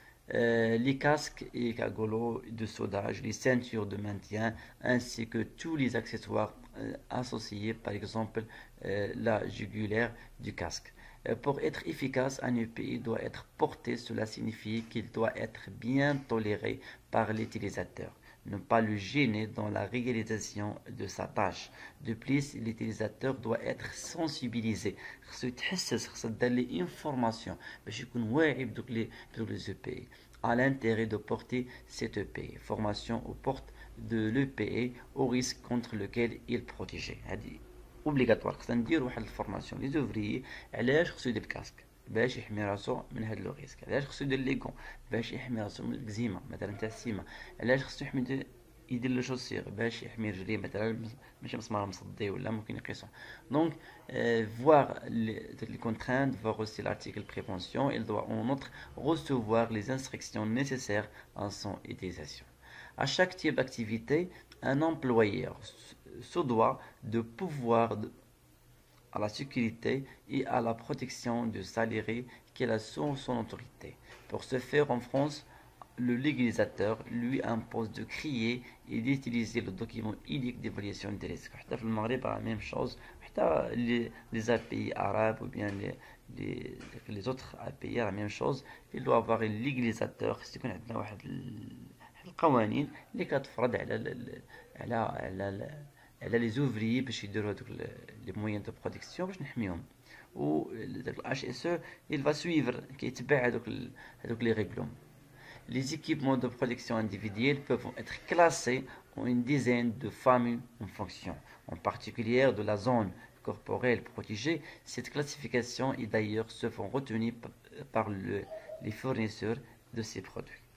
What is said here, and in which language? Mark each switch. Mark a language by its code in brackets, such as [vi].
[fr] Les casques et cagolos de soudage, les ceintures de maintien ainsi que tous les accessoires associés, par exemple la jugulaire du casque. Pour être efficace, un EPI doit être porté, cela signifie qu'il doit être bien toléré par l'utilisateur, ne pas le gêner dans la réalisation de sa tâche. De plus, l'utilisateur doit être sensibilisé. [ar] خصو يتحسس خصها دار لي انفورماسيون باش يكون واعي بدوك لي EPI [fr] à l'intérêt de porter cette EPI. Formation aux portes de l'EPI au risque contre lequel il est protégé. [ar] هذه اوبليغاتوار خصنا نديرو واحد الفورماسيون لي زوفريي علاش خصو يدير الكاسك باش يحمي راسو من هاد لو ريسك، علاش خصو يدير لي كون باش يحمي راسو من الكزيمه مثلا تاع السيمه، علاش خصو يدير لو شوسير باش يحمي رجليه مثلا ماشي مسمار مصدي ولا ممكن يقيسو. [fr] Donc voir les contraintes, voir aussi l'article prévention, il doit en outre recevoir les instructions nécessaires à son utilisation. À chaque type d'activité, un employeur se doit de pouvoir à la sécurité et à la protection du salarié qu'il a sous son autorité. Pour ce faire, en France, le légalisateur lui impose de créer et d'utiliser le document unique d'évaluation des risques. [ar] حتى في المغرب [fr] la même chose. حتى les API arabes ou bien les autres API la même chose. Il doit avoir un légalisateur. [ar] يكون عندنا واحد القوانين اللي كتفرض على لي زوفريي باش يديروا هذوك لي موين دو برودكسيون باش نحميهم. و داك الاش اس او [fr] il va suivre [ar] كيتبع هذوك لي ريغلون. [fr] Les équipements de protection individuelle peuvent être classés en une dizaine de familles en fonction, en particulier de la zone corporelle protégée. Cette classification est d'ailleurs souvent retenue par les fournisseurs de ces produits.